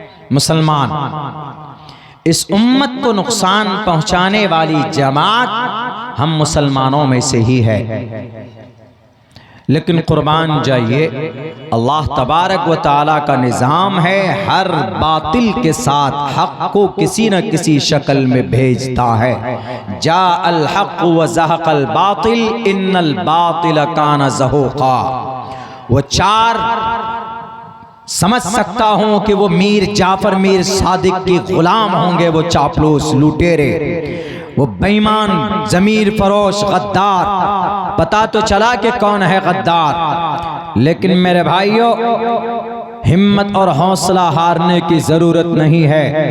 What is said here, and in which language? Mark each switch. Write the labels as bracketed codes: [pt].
[ur] مسلمان، اس امت کو نقصان پہنچانے والی جماعت ہم مسلمانوں میں سے ہی ہے. لیکن قربان جائیے، اللہ تبارک و تعالیٰ کا نظام ہے، ہر باطل کے ساتھ حق کو کسی نہ کسی شکل میں بھیجتا ہے. [ar] جاء الحق وزہق الباطل ان الباطل کان زہوقا. [ur] وہ 4 سمجھ سکتا ہوں کہ وہ میر جعفر میر صادق کی غلام ہوں گے، وہ چاپلوس لوٹیرے، وہ بےایمان ضمیر فروش غدار. پتا تو چلا کہ کون ہے غدار. لیکن میرے بھائیوں، ہمت اور حوصلہ ہارنے کی ضرورت نہیں ہے.